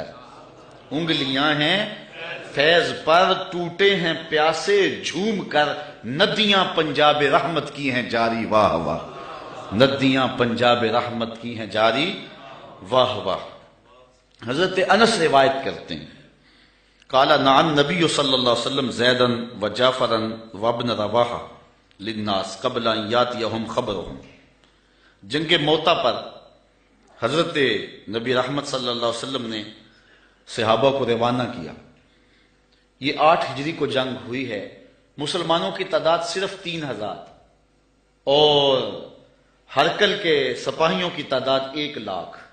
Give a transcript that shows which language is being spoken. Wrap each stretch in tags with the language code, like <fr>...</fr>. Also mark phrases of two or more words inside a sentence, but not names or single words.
<ur>انگلیاں ہیں فیض پر، ٹوٹے ہیں پیاسے جھوم کر. ندیاں پنجاب رحمت کی ہیں جاری، واہ واہ. ندیاں پنجاب رحمت کی ہیں جاری، واہ واہ. حضرت انس روایت کرتے ہیں،</ur> <ar>قال نعن نبی صلی اللہ علیہ وسلم زیدا و جعفرا و ابن رواحہ للناس قبل ان یاتیہم خبرہم.</ar> <ur>جنگ موتا پر حضرت نبی رحمت</ur> <ar>صلی اللہ علیہ وسلم</ar> <ur>نے صحابہ کو روانہ کیا. یہ 8 ہجری کو جنگ ہوئی ہے. مسلمانوں کی تعداد صرف 3000 اور ہرکل کے سپاہیوں کی تعداد 1 لاکھ.</ur>